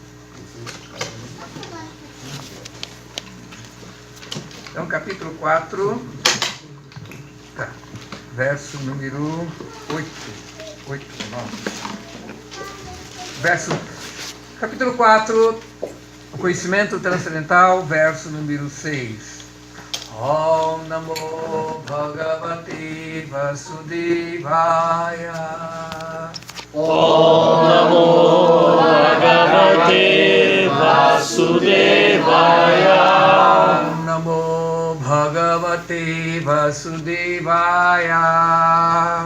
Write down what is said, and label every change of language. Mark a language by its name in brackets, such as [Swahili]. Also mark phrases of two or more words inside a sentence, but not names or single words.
[Portuguese] Então, capítulo 4, tá, verso número 8, 9. Capítulo 4, o conhecimento transcendental, verso número 6. [Sanskrit] ॐ नमो भगवते वासुदेवाय. ॐ नमो भगवते वासुदेवाय. ॐ नमो भगवते वासुदेवाय.